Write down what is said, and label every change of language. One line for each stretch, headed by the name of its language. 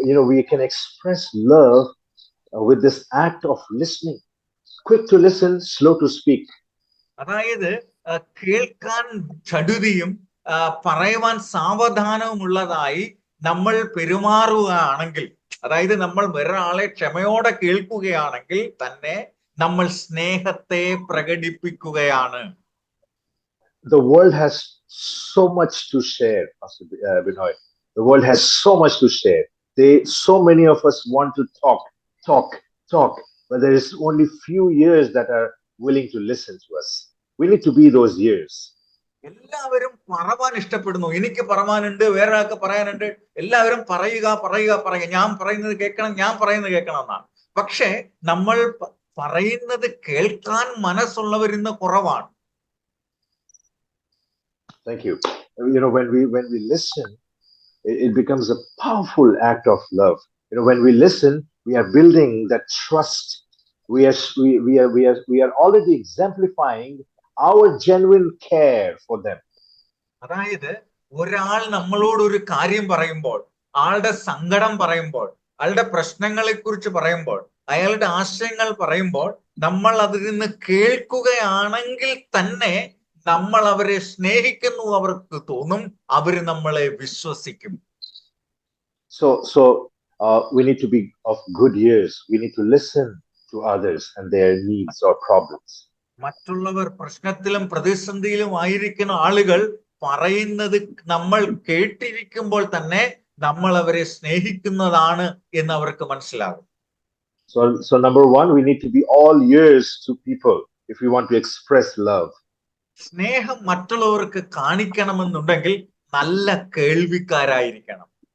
English: we can express love with this act of listening. Quick to listen, slow to speak.
Malayalam: അതായത് കേൾക്കാൻ ചടുതിയും പറയുവാൻ സാവധാനവുമുള്ളതായി നമ്മൾ പെരുമാറുകയാണെങ്കിൽ, അതായത് നമ്മൾ ഒരാളെ ക്ഷമയോടെ കേൾക്കുകയാണെങ്കിൽ തന്നെ നമ്മൾ സ്നേഹത്തെ പ്രകടിപ്പിക്കുകയാണ്.
English: The world has so much to share, Pastor Binoy. The world has so much to share. So many of us want to talk, but there is only few ears that are willing to listen to us. We need to be those ears.
Malayalam: എല്ലാവരും പറവാൻ ഇഷ്ടപ്പെടുന്നു. എനിക്ക് പറവാനുണ്ട്, വേറെ ആൾക്ക് പറയാനുണ്ട്. എല്ലാവരും പറയുക, ഞാൻ പറയുന്നത് കേൾക്കണം എന്നാണ്. പക്ഷെ നമ്മൾ പറയുന്നത് കേൾക്കാൻ മനസ്സുള്ളവരിന്ന് കുറവാണ്.
English: Thank you. When we listen, it becomes a powerful act of love. When we listen, we are building that trust. We are already exemplifying our genuine care for them.
Malayalam: അതായത് ഒരാൾ നമ്മളോട് ഒരു കാര്യം പറയുമ്പോൾ, ആളുടെ സങ്കടം പറയുമ്പോൾ, ആളുടെ പ്രശ്നങ്ങളെ കുറിച്ച് പറയുമ്പോൾ, അയാളുടെ ആശയങ്ങൾ പറയുമ്പോൾ നമ്മൾ അതിൽ നിന്ന് കേൾക്കുകയാണെങ്കിൽ തന്നെ നമ്മൾ അവരെ സ്നേഹിക്കുന്നു, അവർക്ക് തോന്നും, അവര് നമ്മളെ വിശ്വസിക്കും.
English: So we need to be of good ears. We need to listen to others and their needs or problems.
Malayalam: മറ്റുള്ളവർ പ്രശ്നത്തിലും പ്രതിസന്ധിയിലും ആയിരിക്കുന്ന ആളുകൾ പറയുന്നത് നമ്മൾ കേട്ടിരിക്കുമ്പോൾ തന്നെ നമ്മൾ അവരെ സ്നേഹിക്കുന്നതാണ് എന്ന് അവർക്ക് മനസ്സിലാകും.
English: So number one, we need to be all ears to people if we want to express love.
Malayalam: സ്നേഹം മറ്റുള്ളവർക്ക് കാണിക്കണമെന്നുണ്ടെങ്കിൽ നല്ല കേൾവിക്കാരായിരിക്കണം.